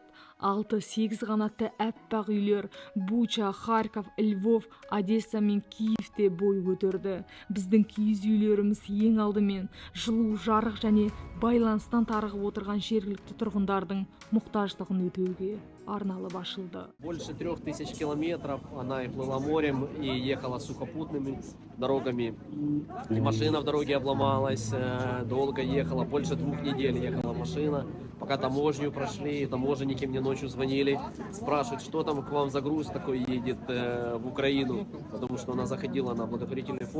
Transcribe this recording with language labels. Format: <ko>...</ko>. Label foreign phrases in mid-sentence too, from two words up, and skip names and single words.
<kk>6-8 қанатты әппақ үйлер Буча, Харьков, Львов, Одесса мен Киевте бой көтерді. Біздің киіз үйлеріміз ең алдымен жылу, жарық және байланыстан тарығып отырған жергілікті тұрғындардың мұқтаждығын өтеуге арналып ашылды.</kk> <ru>Больше 3000 километров она и плыла морем, и ехала сухопутными дорогами. И машина в дороге обломалась, долго ехала, больше 2 недель ехала машина. Пока таможню прошли, таможенники мне ночью звонили, спрашивают, что там к вам за груз такой едет в Украину, потому что она заходила на благотворительные фонды.</ru>